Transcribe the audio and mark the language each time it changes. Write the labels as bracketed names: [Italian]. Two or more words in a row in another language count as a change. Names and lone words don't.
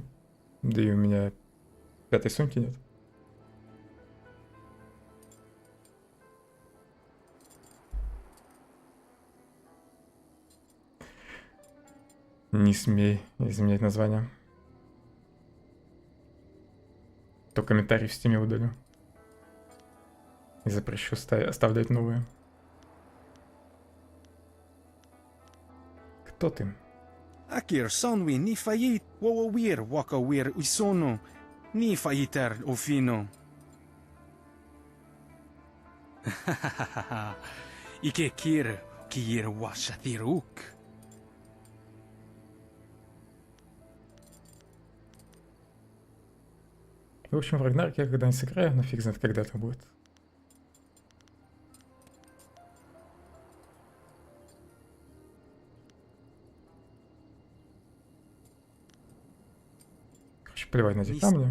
[Russian] Да и у меня пятой сумки нет. Не смей изменять название. То комментарий в стиме удалю. И запрещу оставлять новые. Кто ты? Akir sonwi ni fayit wawawir wakawir isono ni fayitar ofino. Ike kir kir washatiruk. В общем, в Рагнарке я когда-нибудь сыграю, но фиг знает, когда это будет. Короче, плевать на эти камни.